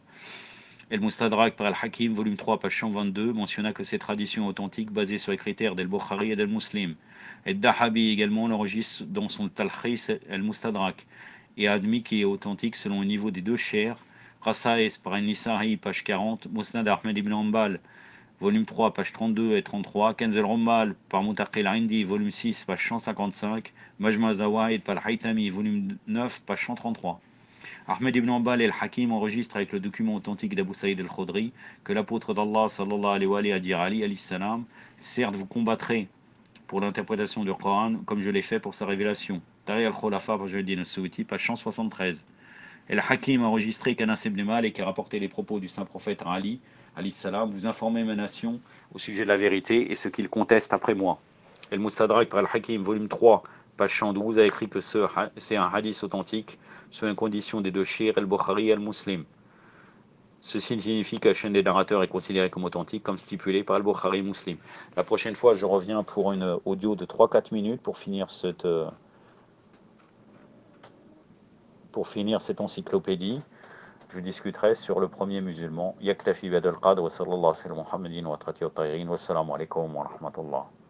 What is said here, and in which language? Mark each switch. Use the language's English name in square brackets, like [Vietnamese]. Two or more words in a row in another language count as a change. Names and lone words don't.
[French] El-Mustadrak par Al-Hakim, volume 3, page 122, mentionna que ces traditions authentiques basées sur les critères d'El-Bukhari et d'El-Muslim. El-Dahabi également l'enregistre dans son Talkhis El-Mustadrak et a admis qu'il est authentique selon le niveau des deux chers. Rasaïs par Al-Nisa'i, page 40, Musnad Ahmed ibn Hanbal, volume 3, page 32 et 33, Kanz al-Rummal par Mutaqi al-Indi, volume 6, page 155, Majma Zawaid par Al-Haytami, volume 9, page 133. Ahmed ibn Hanbal et al-Hakim enregistrent avec le document authentique d'Abu Saïd al-Khudri que l'apôtre d'Allah [Arabic] صلى الله عليه و [French] a dit à Ali [Arabic] عليه السلام, [French] certes vous combattrez pour l'interprétation du Coran comme je l'ai fait pour sa révélation. Tari al-Khulafa par Jaldin al-Souti, page 173. Et al-Hakim a enregistré qu'Anas ibn Malik a rapporté les propos du saint prophète à Ali [Arabic] عليه السلام, [French] vous informez ma nation au sujet de la vérité et ce qu'il conteste après moi. Et le Mustadrak par al-Hakim, volume 3, page 112, a écrit que c'est un hadith authentique sous une condition des deux chirs, el-Bukhari et el-Muslim. Ceci signifie que la chaîne des narrateurs est considérée comme authentique, comme stipulé par el-Bukhari et Muslim. La prochaine fois, je reviens pour une audio de 3-4 minutes pour finir cette encyclopédie. Je discuterai sur le premier musulman. [Arabic] يكتفي بعد القدر وصلى الله عليه وسلم محمد وعترة وطاهرين والسلام عليكم ورحمة الله.